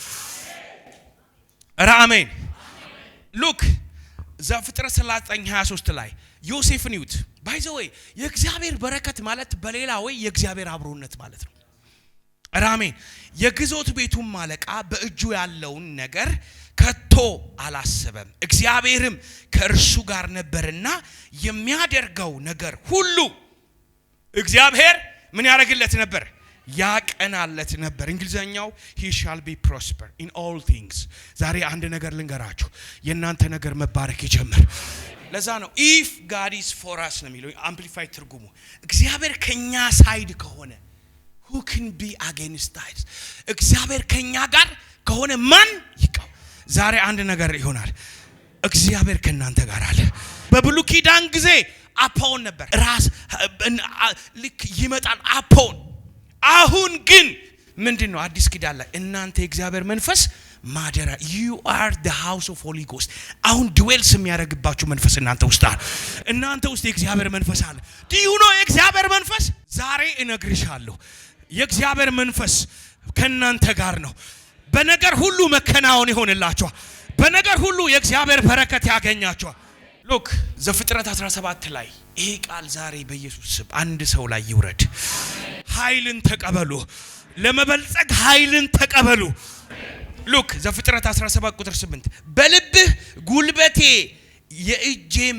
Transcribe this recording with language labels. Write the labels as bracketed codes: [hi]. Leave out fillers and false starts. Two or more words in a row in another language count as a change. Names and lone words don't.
[am] ኧረ አሜን። ሉክ ዘፍጥረት 39:23 ላይ ዮሴፍን ይዩት። [en] by the way [am] የእግዚአብሔር በረከት ማለት በሌላ ወይ የእግዚአብሔር አብሮነት ማለት ነው። ኧረ አሜን። የግዞት ቤቱም አለቃ በእጁ ያለውን ነገር ከቶ አላሰበም፣ እግዚአብሔርም ከእርሱ ጋር ነበርና የሚያደርገው ነገር ሁሉ እግዚአብሔር ምን ያደርግለት ነበር? ያቀናለት ነበር። እንግሊዘኛው [en] he shall be prosper in all things። [am] ዛሬ አንድ ነገር ልንገራችሁ፣ የእናንተ ነገር መባረክ ይጀምር። ለዛ ነው [en] if God is for us [am] ነው የሚለው አምፕሊፋይድ ትርጉሙ። እግዚአብሔር ከኛ ሳይድ ከሆነ [en] who can be against us? [am] እግዚአብሔር ከኛ ጋር ከሆነ ማን ይቃወም? ዛሬ አንድ ነገር ይሆናል። እግዚአብሔር ከናንተ ጋር አለ። በብሉይ ኪዳን ጊዜ አፖን ነበር፣ ራስ ልክ ይመጣል አፖን። አሁን ግን ምንድነው? አዲስ ኪዳን ላይ እናንተ የእግዚአብሔር መንፈስ ማደሪያ [en] you are the house of Holy Ghost። [am] አሁን ድዌልስ የሚያደርግባችሁ መንፈስ እናንተ ውስጥ አለ። እናንተ ውስጥ የእግዚአብሔር መንፈስ አለ። [en] do you know [am] የእግዚአብሔር መንፈስ? ዛሬ እነግርሻለሁ የእግዚአብሔር መንፈስ ከናንተ ጋር ነው። በነገር ሁሉ መከናወን ይሆንላችኋል። በነገር ሁሉ የእግዚአብሔር በረከት ያገኛችኋል። ሉክ ዘፍጥረት 17 ላይ ይሄ ቃል ዛሬ በኢየሱስ ስም አንድ ሰው ላይ ይውረድ። ኃይልን ተቀበሉ። ለመበልጸግ ኃይልን ተቀበሉ። ሉክ ዘፍጥረት 17 ቁጥር 8 በልብህ ጉልበቴ የእጄም